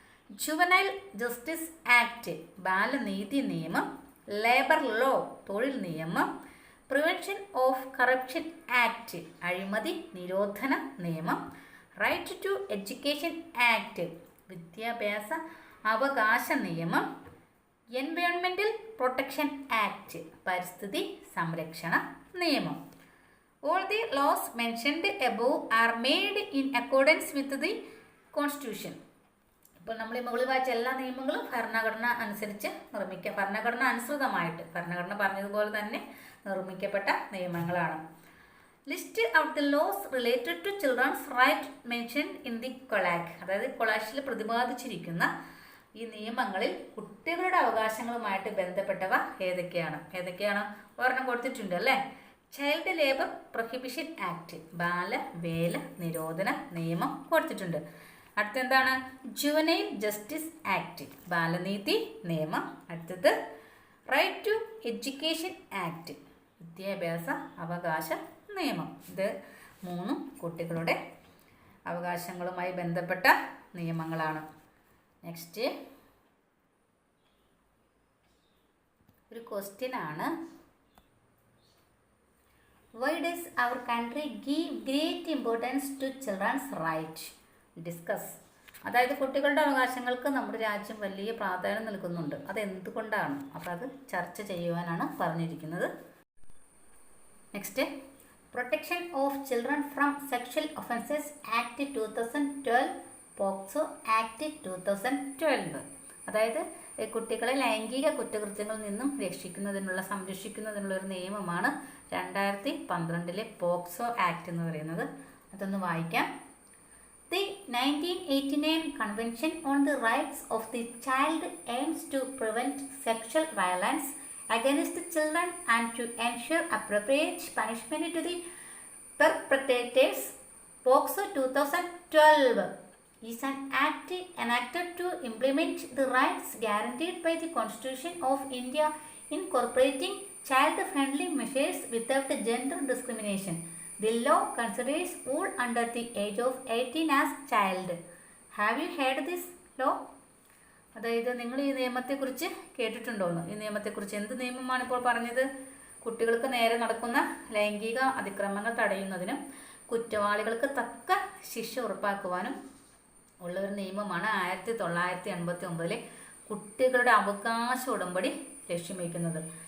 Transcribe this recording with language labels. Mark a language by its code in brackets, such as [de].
[en] juvenile justice act [ml] ബാലനീതി നിയമം, [en] labour law [ml] തൊഴിൽ നിയമം, [en] prevention of corruption act [ml] അഴിമതി നിരോധന നിയമം, [en] right to education act [ml] വിദ്യാഭ്യാസ അവകാശ നിയമം, [en] environmental protection act [ml] പരിസ്ഥിതി സംരക്ഷണ നിയമം. [en] All the laws mentioned above are made in accordance with the Constitution. [ml] ഇപ്പോൾ നമ്മൾ ഈ മുകളിൽ വായിച്ച എല്ലാ നിയമങ്ങളും ഭരണഘടന അനുസരിച്ച് ഭരണഘടന അനുസൃതമായിട്ട് ഭരണഘടന പറഞ്ഞതുപോലെ തന്നെ നിർമ്മിക്കപ്പെട്ട നിയമങ്ങളാണ്. [en] list out the laws related to children's right mentioned in the collage, [ml] അതായത് കൊളാഷിൽ പ്രതിപാദിച്ചിരിക്കുന്ന ഈ നിയമങ്ങളിൽ കുട്ടികളുടെ അവകാശങ്ങളുമായിട്ട് ബന്ധപ്പെട്ടവ ഏതൊക്കെയാണ് ഒരെണ്ണം കൊടുത്തിട്ടുണ്ട് അല്ലേ. ചൈൽഡ് ലേബർ പ്രൊഹിബിഷൻ ആക്ട് ബാലവേല നിരോധന നിയമം കൊടുത്തിട്ടുണ്ട്. അടുത്തെന്താണ്? ജുവനൈൽ ജസ്റ്റിസ് ആക്ട് ബാലനീതി നിയമം. അടുത്തത് റൈറ്റ് ടു എഡ്യൂക്കേഷൻ ആക്ട് വിദ്യാഭ്യാസ അവകാശ നിയമം. ഇത് മൂന്നും കുട്ടികളുടെ അവകാശങ്ങളുമായി ബന്ധപ്പെട്ട നിയമങ്ങളാണ്. നെക്സ്റ്റ് ഒരു ക്വസ്റ്റ്യൻ ആണ്. [en] Why does our country give great importance to children's right? Discuss. [ml] അതായത് കുട്ടികളുടെ അവകാശങ്ങൾക്ക് നമ്മുടെ രാജ്യം വലിയ പ്രാധാന്യം നൽകുന്നുണ്ട്. അതെന്തുകൊണ്ടാണ്? അപ്പോൾ അത് ചർച്ച ചെയ്യുവാനാണ് പറഞ്ഞിരിക്കുന്നത്. Next, protection of children from sexual offences act 2012, POCSO act 2012. അതായത് കുട്ടികളെ ലൈംഗിക കുറ്റകൃത്യങ്ങളിൽ നിന്നും സംരക്ഷിക്കുന്നതിനുള്ള ഒരു നിയമമാണ് 2012 പോക്സോ ആക്ട് എന്ന് പറയുന്നത്. അതൊന്ന് വായിക്കാം. [en] The 1989 Convention on the Rights of the Child aims to prevent sexual violence against children and to ensure appropriate punishment to the perpetrators. POCSO 2012 is an act enacted to implement the rights guaranteed by the Constitution of India, incorporating child-friendly measures without gender discrimination. The law considers all under the age of 18 as child. Have you heard this law? [ml] അതായത് നിങ്ങൾ ഈ നിയമത്തെക്കുറിച്ച് കേട്ടിട്ടുണ്ടോന്ന്? ഈ നിയമത്തെക്കുറിച്ച് എന്ത് നിയമമാണ് ഇപ്പോൾ പറഞ്ഞത്? കുട്ടികൾക്ക് നേരെ നടക്കുന്ന ലൈംഗിക അതിക്രമങ്ങൾ തടയുന്നതിനും കുറ്റവാളികൾക്ക് തക്ക ശിക്ഷ ഉറപ്പാക്കുവാനും ഉള്ള ഒരു നിയമമാണ് 1989 കുട്ടികളുടെ അവകാശ ഉടമ്പടി ലക്ഷ്യം വയ്ക്കുന്നത്.